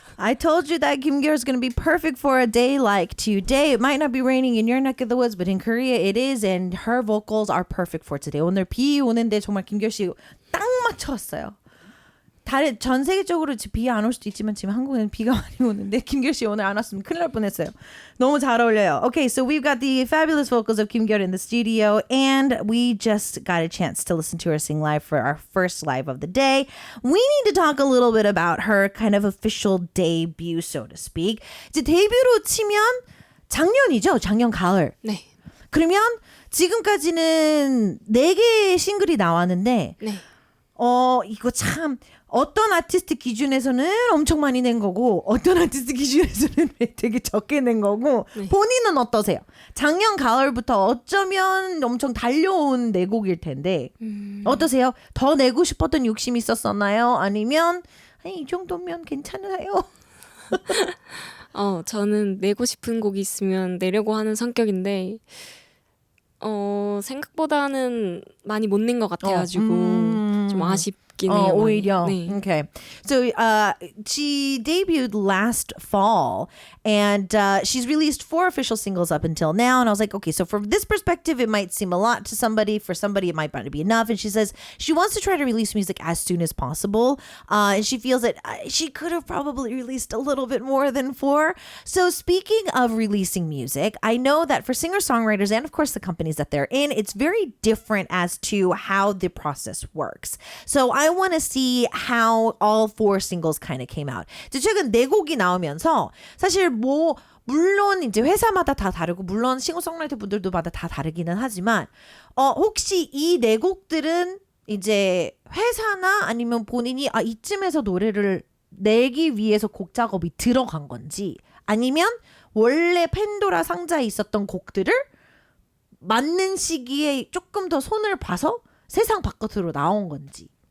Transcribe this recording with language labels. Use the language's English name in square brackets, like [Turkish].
[English] I told you that Kim Gyeol is going to be perfect for a day like today. It might not be raining in your neck of the woods, but in Korea it is, and her vocals are perfect for today. [Korean] 오늘 비 오는데 정말 김기열 씨 딱 맞췄어요. 전 세계적으로 비 안 올 수도 있지만 지금 한국에는 비가 많이 오는데 김기열 씨 오늘 안 왔으면 큰일 날 뻔했어요. 너무 잘 어울려요. Okay, so we've got the fabulous vocals of Kim Gyeol in the studio, and we just got a chance to listen to her sing live for our first live of the day. We need to talk a little bit about her kind of official debut, so to speak. 이제 데뷔로 치면 작년이죠? 작년 가을. 네. 그러면 지금까지는 4개의 싱글이 나왔는데 네. 이거 참 어떤 아티스트 기준에서는 엄청 많이 낸 거고 어떤 아티스트 기준에서는 되게 적게 낸 거고 네. 본인은 어떠세요? 작년 가을부터 어쩌면 엄청 달려온 4곡일 텐데 어떠세요? 더 내고 싶었던 욕심이 있었었나요? 아니면 아니, 이 정도면 괜찮아요? 저는 내고 싶은 곡이 있으면 내려고 하는 성격인데 생각보다는 많이 못 낸 것 같아가지고 좀 아쉽긴 해요. 오히려. 네. [English] Okay. So she debuted last fall, and she's released 4 official singles up until now. And I was like, okay, so from this perspective, it might seem a lot to somebody. For somebody, it might not be enough. And she says she wants to try to release music as soon as possible. And she feels that she could have probably released a little bit more than 4. So speaking of releasing music, I know that for singer-songwriters and of course the companies that they're in, it's very different as to how the process works. So I want to see how all 4 singles kind of came out. [Korean] 이제 최근 4곡이 나오면서 사실 물론 이제 회사마다 다 다르고 물론 싱어송라이터 분들도마다 다 다르기는 하지만 혹시 이 4곡들은 이제 회사나 아니면 본인이 이쯤에서 노래를 내기 위해서 곡 작업이 들어간 건지 아니면 원래 팬도라 상자에 있었던 곡들을 맞는 시기에 조금 더 손을 봐서 세상 바깥으로 나온 건지.